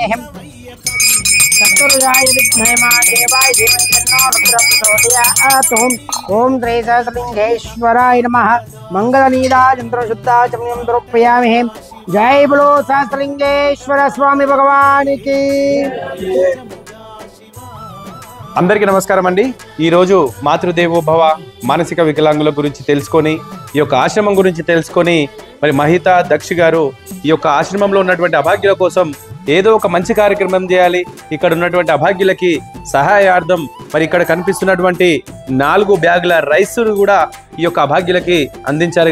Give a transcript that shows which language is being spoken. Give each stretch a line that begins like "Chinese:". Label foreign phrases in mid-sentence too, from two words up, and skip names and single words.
Sanskrit: चतुर्याय विद्महे महादेवाय धीमहि तन्नो रुद्रः प्रचोदयात्। ओम श्री सहस्रलिंगेश्वराय नमः। मंगलनीराजंत्रशुद्धाचमनीं समर्पयामि।
Hindi: जय बोलो सहस्रलिंगेश्वर स्वामी भगवान की।
Telugu: అందరికీ నమస్కారం అండి। ఈ రోజు మాతృదేవోభవ మానసిక వికలాంగుల గురించి తెలుసుకొని ఈ యొక్క ఆశ్రమం గురించి తెలుసుకొని మరి మహిత దక్షి గారు ఈ యొక్క ఆశ్రమంలో ఉన్నటువంటి అభాగ్యుల కోసం ఏదో ఒక మంచి కార్యక్రమం చేయాలి, ఇక్కడ ఉన్నటువంటి అభాగ్యులకి సహాయార్థం మరి ఇక్కడ కనిపిస్తున్నటువంటి 4 బ్యాగుల రైస్ కూడా ఈ యొక్క అభాగ్యులకి అందించారు।